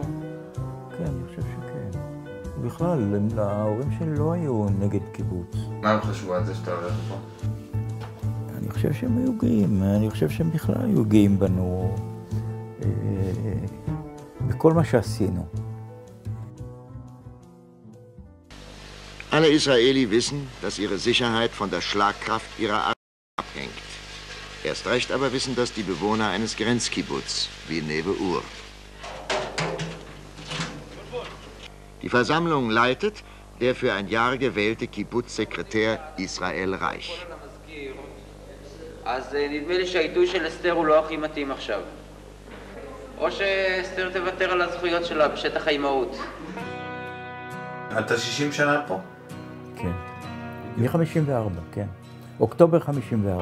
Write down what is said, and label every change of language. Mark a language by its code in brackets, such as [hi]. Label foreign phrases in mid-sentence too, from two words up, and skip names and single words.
[he] כן, אני חושב שכן. בכלל, ההורים שלי לא היו נגד קיבוץ. מה הם חשבו על זה שאתה הולך פה? אני חושב שהם היו גאים, אני חושב שהם בכלל היו גאים בנו, בכל מה שעשינו. [de] Alle Israeli wissen, dass ihre Sicherheit von der Schlagkraft ihrer Armee abhängt. Erst recht aber wissen das die Bewohner eines Grenzkibbutz, wie Neve Ur. Die Versammlung leitet der für ein Jahr gewählte Kibbutz-Sekretär Israel Reich. [he] אז נדמה לי שהעיתוי של אסתר הוא לא הכי מתאים עכשיו. או שאסתר תוותר על הזכויות שלה בשטח האימהות. אתה 60 שנה פה? כן. מ-54, כן. אוקטובר 54.